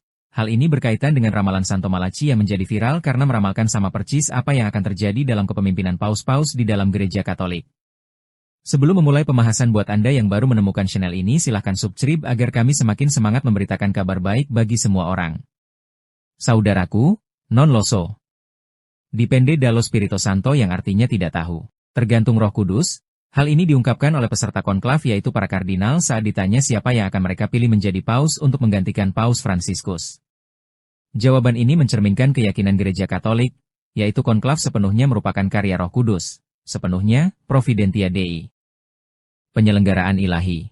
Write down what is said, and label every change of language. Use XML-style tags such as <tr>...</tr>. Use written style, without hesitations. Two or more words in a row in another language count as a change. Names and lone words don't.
<id>Hal ini berkaitan dengan ramalan Santo Malachi yang menjadi viral karena meramalkan sama percis apa yang akan terjadi dalam kepemimpinan paus-paus di dalam gereja Katolik. Sebelum memulai pembahasan, buat Anda yang baru menemukan channel ini, silahkan subscribe agar kami semakin semangat memberitakan kabar baik bagi semua orang. Saudaraku,</id> <it>non lo so. Dipende dallo Spirito Santo,</it> <id>yang artinya tidak tahu tergantung Roh Kudus. Hal ini diungkapkan oleh peserta konklav, yaitu para kardinal, saat ditanya siapa yang akan mereka pilih menjadi paus untuk menggantikan Paus Fransiskus. Jawaban ini mencerminkan keyakinan gereja Katolik, yaitu konklav sepenuhnya merupakan karya Roh Kudus, sepenuhnya</id> <la>Providentia Dei,</la> <id>penyelenggaraan ilahi.</id>